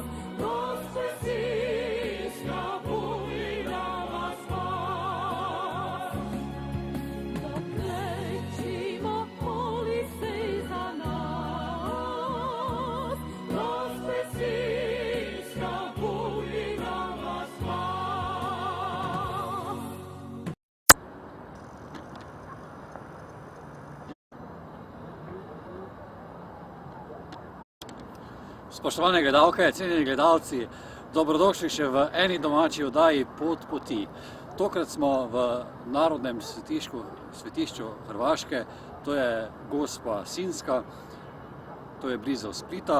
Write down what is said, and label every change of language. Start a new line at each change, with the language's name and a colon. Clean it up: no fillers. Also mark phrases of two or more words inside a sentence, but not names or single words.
Croatian: Gospe Sinska, budi nama spas, na plećima moli se za nas. Gospe Sinska, budi nama spas.
Slovenian: Spoštovane gledalke, cenjeni gledalci, dobrodošli še v eni domači oddaji Pot poti. Tokrat smo v narodnem svetišču Hrvaške, to je Gospa Sinska, to je blizu Splita.